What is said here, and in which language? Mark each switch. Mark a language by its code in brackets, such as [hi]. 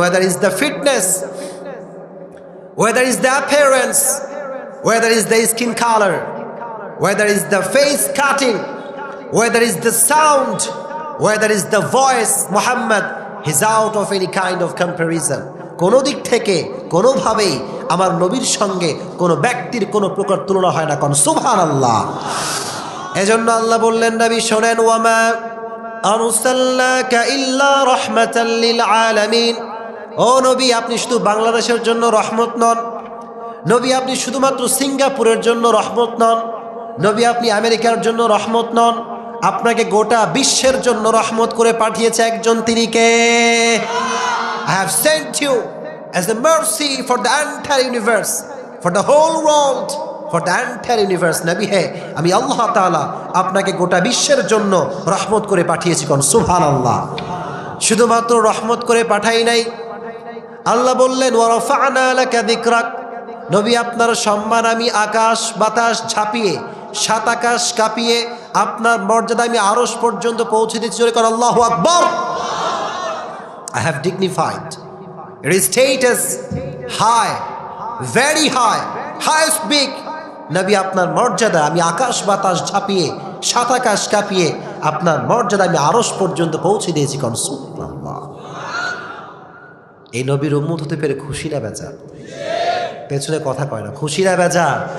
[en] Whether it's the fitness, whether it's the appearance, whether it's the skin color, whether it's the face cutting, whether it's the sound, whether it's the voice, Muhammad is out of any kind of comparison. [bn] কোনো দিক থেকে কোনোভাবেই আমার নবীর সঙ্গে কোনো ব্যক্তির কোনো প্রকার তুলনা হয় না। কোন সুবহানাল্লাহ। এজন্য আল্লাহ বললেন, নবী শোনেন, [ar] ওয়ামা আরসালনাকা ইল্লা রাহমাতাল লিল আলামিন। [bn] ও নবী, আপনি শুধু বাংলাদেশের জন্য রহমত নন। নবী, আপনি শুধুমাত্র সিঙ্গাপুরের জন্য রহমত নন। নবী, আপনি আমেরিকার জন্য রহমত নন। আপনাকে গোটা বিশ্বের জন্য রহমত করে পাঠিয়েছে একজন, তিনি কে? [en] I have sent you as a mercy for the entire universe, for the whole world, for the entire universe. [bn] নবী হে, আমি আল্লাহ তাআলা আপনাকে গোটা বিশ্বের জন্য রহমত করে পাঠিয়েছি। কোন সুবহানাল্লাহ। শুধুমাত্র রহমত করে পাঠাই নাই, আল্লাহ বললেন [ar] ওয়া রাফা'না লাকা যিকরাক। [bn] নবী, আপনার সম্মান আমি আকাশ বাতাস ঝাঁপিয়ে, সাত আকাশ কাঁপিয়ে আপনার মর্যাদা আমি আরশ পর্যন্ত পৌঁছে দিচ্ছি। জোরে কর আল্লাহু আকবার। [en] I have dignified your status high, very high, highest big. [bn] নবী, আপনার মর্যাদা আমি আকাশ বাতাস ঝাঁপিয়ে, সাত আকাশ কাঁপিয়ে আপনার মর্যাদা আমি আরশ পর্যন্ত পৌঁছে দিয়েছি। কোন সুবহানাল্লাহ। এই নবীর উম্মত হতে পেরে খুশি না বেজার? পেছনে কথা কয় না, খুশি না বেজার?